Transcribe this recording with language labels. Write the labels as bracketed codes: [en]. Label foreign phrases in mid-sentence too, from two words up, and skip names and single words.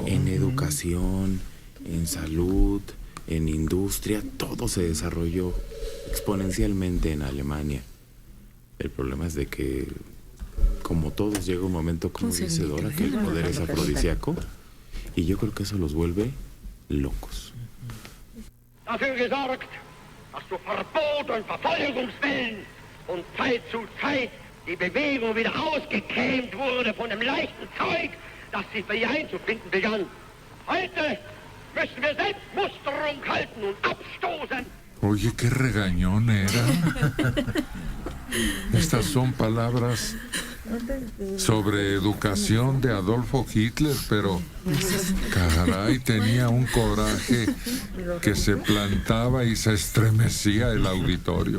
[es] En educación, en salud, en industria, todo se desarrolló exponencialmente en Alemania. El problema es de que, como todos, llega un momento, como dice Dora, que el poder es afrodisíaco, y yo creo que eso los vuelve locos. [de] Dafür gesorgt, dass zu Verbot und Verfolgungswillen und Zeit zu Zeit die Bewegung wieder ausgekämmt wurde von dem leichten Zeug, das sie für ihr einzufinden begann. Heute müssen wir Selbstmusterung halten und abstoßen. [es] Oye, qué regañón era. Estas son palabras sobre educación de Adolfo Hitler, pero caray, tenía un coraje que se plantaba y se estremecía el auditorio.